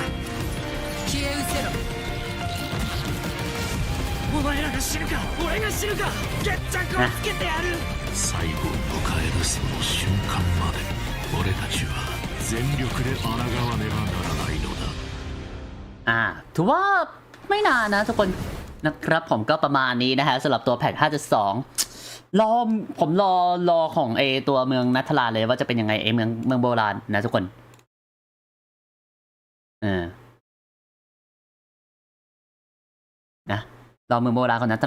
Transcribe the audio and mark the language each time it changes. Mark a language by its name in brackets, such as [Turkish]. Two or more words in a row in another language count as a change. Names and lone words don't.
[Japanese] 消え失せろ。お前らが死ぬか俺が死ぬか決着をつけてやる。最後を迎えるその瞬間まで俺たちは全力で抗わねばならないのだ。 [Thai] ถือว่าไม่นานนะทุกคนนะครับผมก็ประมาณนี้นะฮะสำหรับตัวแพท 5.2 ผมรอของตัวเมืองนัทลาเลยว่าจะเป็นยังไงเมืองโบราณนะทุกคนนะรอเมืองโบราณของนัทลา